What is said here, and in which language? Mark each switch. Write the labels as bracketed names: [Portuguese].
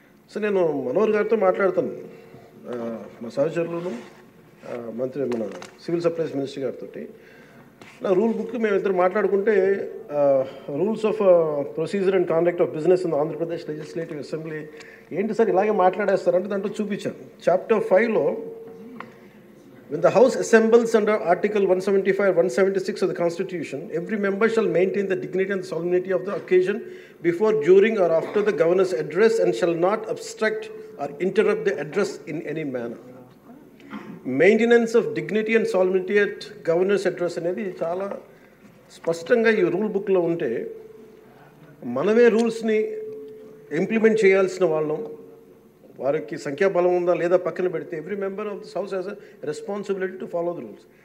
[Telugu] So నేను మనోహర్ గారితో మాట్లాడుతాను, మా సహచరులను మన సివిల్ సప్లైస్ మినిస్టర్ గారితో. నా రూల్ బుక్ మేమిద్దరు మాట్లాడుకుంటే rules of procedure and conduct of business in Andhra Pradesh legislative assembly ఏంటి సార్ ఇలాగే మాట్లాడేస్తారంటే దాంట్లో చూపించాను. Chapter 5లో [English] when the House assembles under Article 175, 176 of the Constitution, every member shall maintain the dignity and solemnity of the occasion before, during or after the governor's address and shall not obstruct or interrupt the address in any manner. Maintenance of dignity and solemnity at governor's address [Telugu] అనేది చాలా స్పష్టంగా ఈ rule బుక్లో ఉంటే మనమే రూల్స్ని implement చేయాల్సిన వాళ్ళం. వారికి సంఖ్యాబలం ఉందా లేదా పక్కన పెడితే [English] Every member of this house has a responsibility to follow the rules.